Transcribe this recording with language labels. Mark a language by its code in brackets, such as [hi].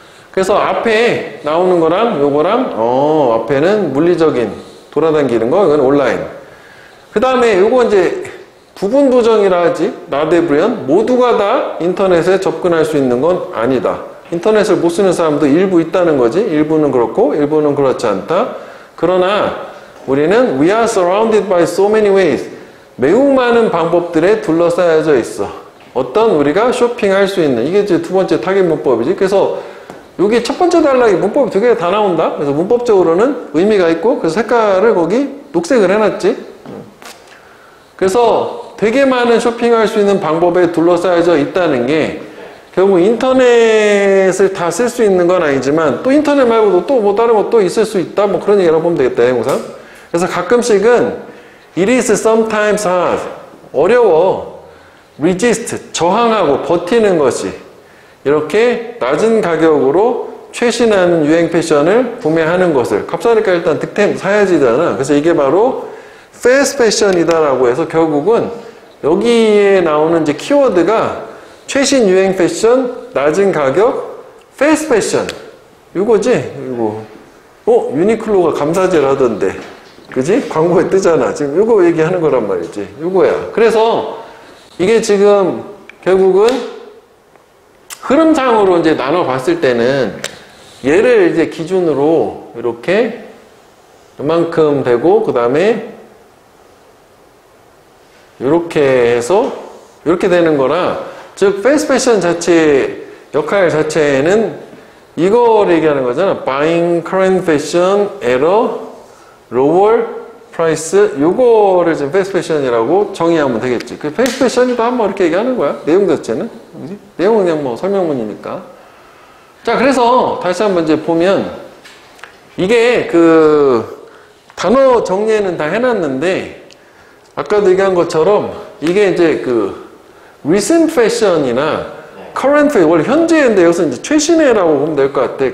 [ko] 그래서 앞에 나오는 거랑 요거랑 앞에는 물리적인 돌아다니는 거 이건 온라인. 그 다음에 요거 이제 부분부정이라 하지. [en] not everyone. [ko] 모두가 다 인터넷에 접근할 수 있는 건 아니다. 인터넷을 못 쓰는 사람도 일부 있다는 거지. 일부는 그렇고 일부는 그렇지 않다. 그러나 우리는 [en] we are surrounded by so many ways. [ko] 매우 많은 방법들에 둘러싸여져 있어. 어떤 우리가 쇼핑할 수 있는. 이게 이제 두 번째 타겟 문법이지. 그래서 여기 첫 번째 단락이 문법이 두 개가 다 나온다. 그래서 문법적으로는 의미가 있고 그래서 색깔을 거기 녹색을 해놨지. 그래서 되게 많은 쇼핑할 수 있는 방법에 둘러싸여져 있다는 게 결국 인터넷을 다 쓸 수 있는 건 아니지만 또 인터넷 말고도 또 뭐 다른 것도 있을 수 있다. 뭐 그런 얘기라고 보면 되겠다. 영상. 그래서 가끔씩은 [en] it is sometimes hard. [ko] 어려워. resist. 저항하고 버티는 것이. 이렇게 낮은 가격으로 최신한 유행 패션을 구매하는 것을. 값싸니까 일단 득템 사야지잖아. 그래서 이게 바로 fast fashion이다라고 해서 결국은 여기에 나오는 이제 키워드가 최신 유행 패션, 낮은 가격, fast fashion. 이거지? 이거. 유니클로가 감사제를 하던데. 그지? 광고에 뜨잖아. 지금 이거 얘기하는 거란 말이지. 이거야. 그래서 이게 지금 결국은 흐름상으로 이제 나눠 봤을 때는 얘를 이제 기준으로 이렇게 이만큼 되고 그 다음에 이렇게 해서 이렇게 되는 거라, 즉 패스트 패션 자체의 역할 자체는 이거를 얘기하는 거잖아. [en] Buying current fashion at a lower price. [ko] 요거를 지금 패스트 패션이라고 정의하면 되겠지. 그 패스트 패션이다 한번 이렇게 얘기하는 거야. 내용 자체는. 그지? 내용은 그냥 뭐 설명문이니까. 자, 그래서 다시 한번 이제 보면 이게 그 단어 정리는 다 해놨는데 아까도 얘기한 것처럼 이게 이제 그 recent fashion이나 current fashion, 원래 현재인데 여기서 이제 최신애라고 보면 될 것 같아.